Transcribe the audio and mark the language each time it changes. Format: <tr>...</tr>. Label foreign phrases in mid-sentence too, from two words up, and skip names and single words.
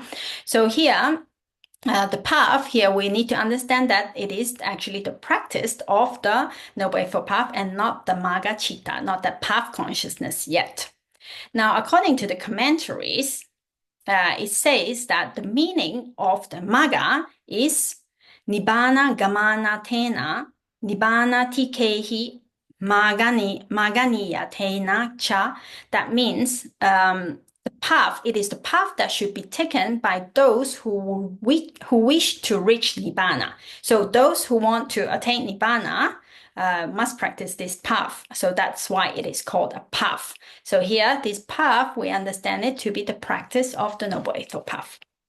<en>So here, the path here, we need to understand that it is actually the practice of the Noble Eightfold Path and not the</en> <pi>magga citta,</pi> <en>not the path consciousness yet. Now, according to the commentaries, it says that the meaning of the magga is</en> <pi>nibbana gamana tena, nibbana tikehi maganiya tena cha.</pi> <en>That means the path, it is the path that should be taken by those who wish to reach nibbana. So those who want to attain nibbana must practice this path. So that's why it is called a path. So here, this path, we understand it to be the practice of the Noble Eightfold Path.</en>